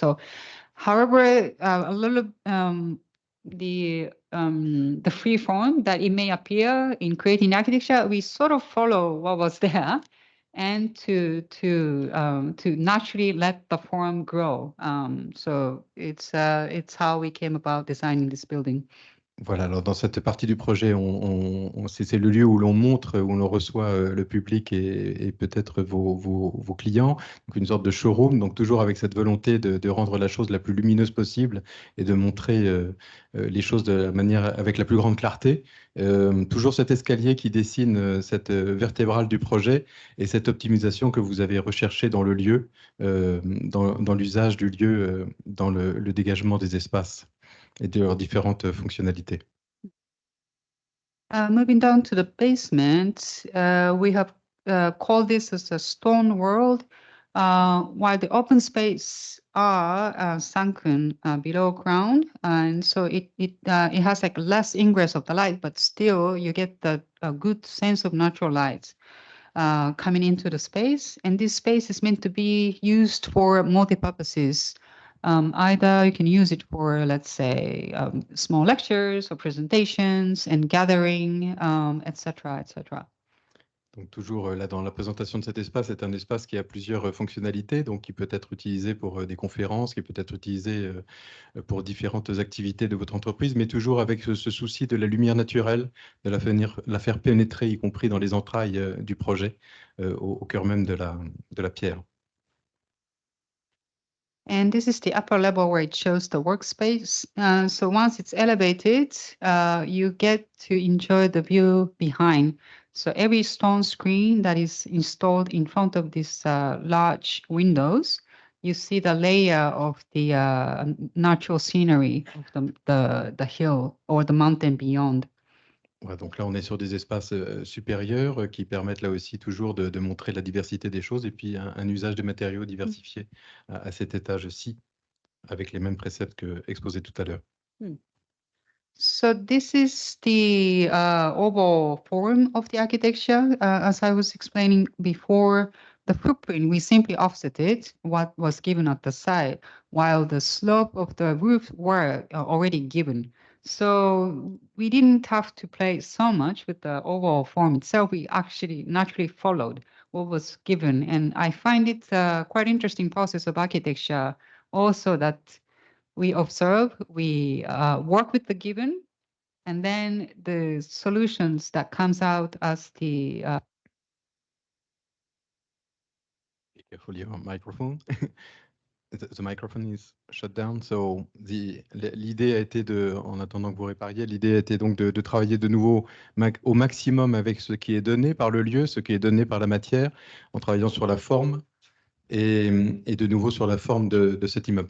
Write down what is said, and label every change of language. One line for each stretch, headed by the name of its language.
English: So, however, a little the free form that it may appear in creating architecture, we sort of follow what was there, and to naturally let the form grow. So it's how we came about designing this building.
French: Voilà, alors dans cette partie du projet, c'est le lieu où l'on montre, où l'on reçoit le public et peut-être vos clients, donc une sorte de showroom, donc toujours avec cette volonté de rendre la chose la plus lumineuse possible et de montrer les choses de la manière avec la plus grande clarté. Toujours cet escalier qui dessine cette vertébrale du projet et cette optimisation que vous avez recherchée dans le lieu, dans l'usage du lieu, dans le dégagement des espaces et de leurs différentes fonctionnalités.
English: Moving down to the basement, we have called this as a stone world, while the open space are sunken below ground, and so it has like less ingress of the light, but still you get a good sense of natural light coming into the space. And this space is meant to be used for multi-purposes. Either you can use it for, let's say, small lectures or presentations and gathering, etc., etc.
French: Donc toujours là dans la présentation de cet espace, c'est un espace qui a plusieurs fonctionnalités, donc qui peut être utilisé pour des conférences, qui peut être utilisé pour différentes activités de votre entreprise, mais toujours avec ce souci de la lumière naturelle, de la faire pénétrer, y compris dans les entrailles du projet, au cœur même de la pierre.
English: And this is the upper level where it shows the workspace. So once it's elevated, you get to enjoy the view behind. So every stone screen that is installed in front of these large windows, you see the layer of the natural scenery of the hill or the mountain beyond.
French: Ouais, donc là, on est sur des espaces supérieurs qui permettent là aussi toujours de montrer la diversité des choses et puis un usage des matériaux diversifié à cet étage-ci, avec les mêmes préceptes que exposés tout à l'heure.
English: So this is the overall form of the architecture. As I was explaining before, the footprint, we simply offsetted what was given at the side, while the slope of the roof were already given. So we didn't have to play so much with the overall form itself. We actually naturally followed what was given. And I find it quite interesting process of architecture also that we observe, we work with the given, and then the solutions that comes out as the Be careful your microphone. The microphone is shut down.
French: So l'idée a été en attendant que vous répariez, l'idée a été donc de travailler de nouveau au maximum avec ce qui est donné par le lieu, ce qui est donné par la matière, en travaillant sur la forme et de nouveau sur la forme de cet immeuble.